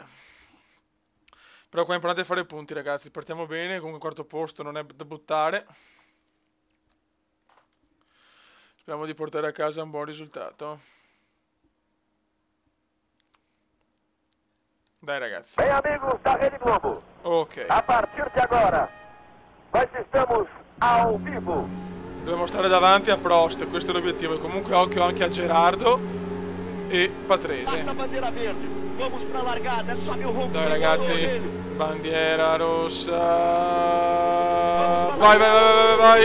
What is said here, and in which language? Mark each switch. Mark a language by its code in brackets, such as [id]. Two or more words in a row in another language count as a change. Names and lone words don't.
[it] Però qua è importante fare punti, ragazzi. Partiamo bene, comunque il quarto posto non è da buttare. Speriamo di portare a casa un buon risultato. Dai ragazzi. [pt] Bem amigos da Rede Globo. Ok. A partir de agora, nós estamos ao vivo. [it] Dobbiamo stare davanti a Prost, questo è l'obiettivo. E comunque occhio anche a Gerardo e Patrese. Dai ragazzi, bandiera rossa. Vai, vai, vai, vai, vai.